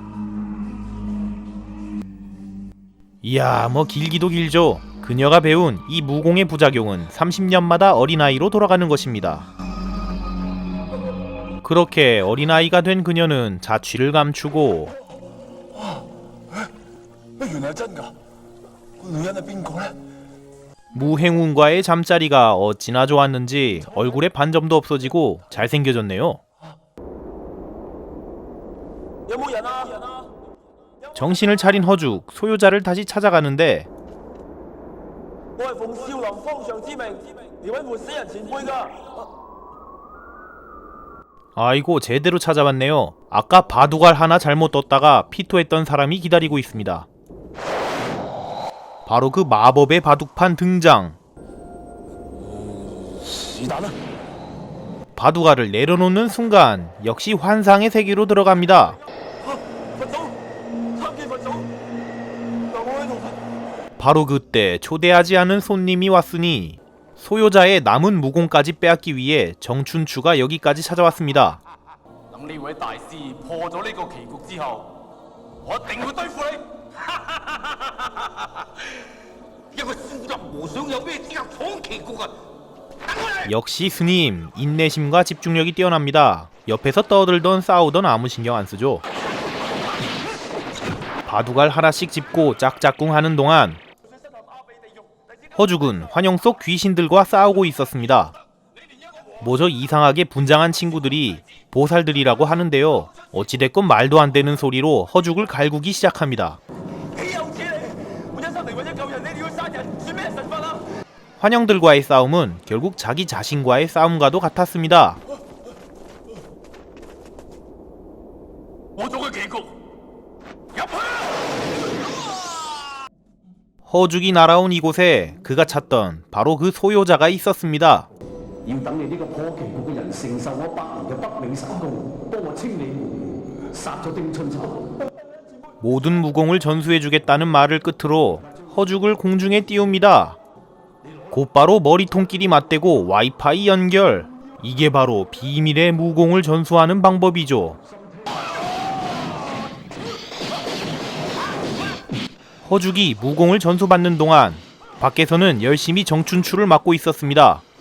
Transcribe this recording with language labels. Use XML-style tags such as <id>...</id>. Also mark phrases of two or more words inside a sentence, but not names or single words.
<ko>이야 뭐 길기도 길죠. 그녀가 배운 이 무공의 부작용은 30년마다 어린아이로 돌아가는 것입니다. 그렇게 어린아이가 된 그녀는 자취를 감추고</ko> <yue>原來係真㗎！個女人係邊個咧？</yue> <ko>무행운과의 잠자리가 어찌나 좋았는지 얼굴에 반점도 없어지고 잘생겨졌네요.</ko> <yue>有冇人啊？</yue> <ko>정신을 차린 허죽, 소유자를 다시 찾아가는데</ko> <yue>我係奉少林方丈之命嚟揾活死人前輩㗎。</yue> <ko>아이고 제대로 찾아왔네요. 아까 바둑알 하나 잘못 떴다가 피토했던 사람이 기다리고 있습니다. 바로 그 마법의 바둑판 등장.</ko> <yue>是但啦，</yue> <ko>바둑알을 내려놓는 순간 역시 환상의 세계로 들어갑니다.</ko> <yue>佛祖，參見佛祖，留我喺度。</yue> <ko>바로 그때 초대하지 않은 손님이 왔으니 소유자의 남은 무공까지 빼앗기 위해 정춘추가 여기까지 찾아왔습니다.</ko> <yue>等呢位大師破咗呢個棋局之後，我一定會對付你。一個少林和尚有咩資格闖棋局啊？等我嚟！</yue> <ko>역시 스님 인내심과 집중력이 뛰어납니다. 옆에서 떠들던 싸우던 아무 신경 안 쓰죠. 바둑알 하나씩 짚고 짝짝꿍 하는 동안</ko> <yue>身陷阿鼻地獄，第</yue> <ko>허죽은 환영 속 귀신들과 싸우고 있었습니다. 뭐저 이상하게 분장한 친구들이 보살들이라고 하는데요. 어찌됐건 말도 안 되는 소리로 허죽을 갈구기 시작합니다. 환영들과의 싸움은 결국 자기 자신과의 싸움과도 같았습니다. 허죽이 날아온 이곳에 그가 찾던 바로 그 소요자가 있었습니다.</ko> <yue>要等你呢個破旗國嘅人承受我100年嘅北冥神功，幫我清理門，殺咗丁春秋。</yue> <ko>모든 무공을 전수해주겠다는 말을 끝으로 허죽을 공중에 띄웁니다. 곧바로 머리통끼리 맞대고 와이파이 연결. 이게 바로 비밀의 무공을 전수하는 방법이죠. 허죽이 무공을 전수받는 동안 밖에서는 열심히 정춘추를 맡고 있었습니다.</ko>